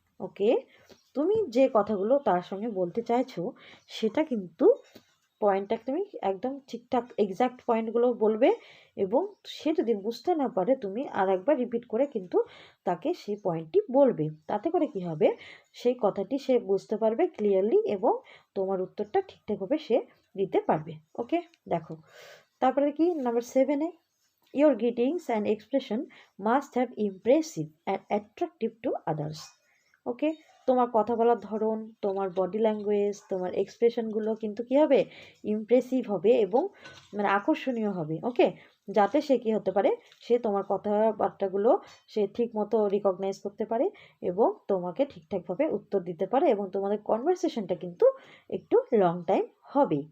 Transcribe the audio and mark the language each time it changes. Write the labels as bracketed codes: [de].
[bn] ওকে, তুমি যে কথাগুলো তার সঙ্গে বলতে চাইছো সেটা কিন্তু পয়েন্টটা তুমি একদম ঠিকঠাক এক্স্যাক্ট পয়েন্টগুলো বলবে, এবং সে যদি বুঝতে না পারে তুমি আর একবার রিপিট করে কিন্তু তাকে সেই পয়েন্টটি বলবে। তাতে করে কি হবে, সেই কথাটি সে বুঝতে পারবে ক্লিয়ারলি এবং তোমার উত্তরটা ঠিকঠাকভাবে সে দিতে পারবে। ওকে, দেখো তারপরে কি number 7-এ, [en] your greetings and expression must have impressive and attractive to others. [bn] ওকে, তোমার কথা বলার ধরন, তোমার বডি ল্যাঙ্গুয়েজ, তোমার এক্সপ্রেশনগুলো কিন্তু কী হবে, ইমপ্রেসিভ হবে এবং মানে আকর্ষণীয় হবে। ওকে, যাতে সে কী হতে পারে, সে তোমার কথাবার্তাগুলো সে ঠিক মতো রিকগনাইজ করতে পারে এবং তোমাকে ঠিকঠাকভাবে উত্তর দিতে পারে এবং তোমাদের কনভারসেশনটা কিন্তু একটু লং টাইম হবে।